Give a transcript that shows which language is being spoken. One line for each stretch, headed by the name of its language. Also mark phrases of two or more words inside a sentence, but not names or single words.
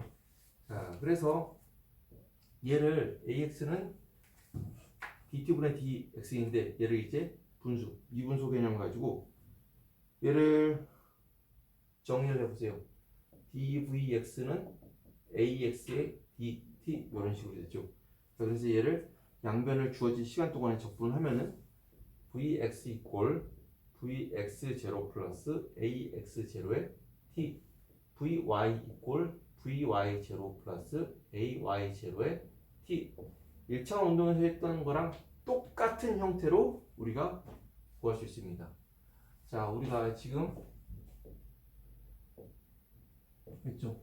Korean: 자, 그래서 얘를 ax는 dt분의 dx인데 얘를 이제 분수, 미분소 개념 가지고 얘를 정리를 해보세요. dvx는 ax의 dt 이런 식으로 되죠. 자, 그래서 얘를 양변을 주어진 시간 동안에 적분하면은
English: vx equal vx0
Korean: 플러스 ax0의 t vy equal vy0 플러스 ay0의 t 1차 운동에서 했던 거랑 똑같은 형태로 우리가 구할 수 있습니다. 자, 우리가 지금 했죠.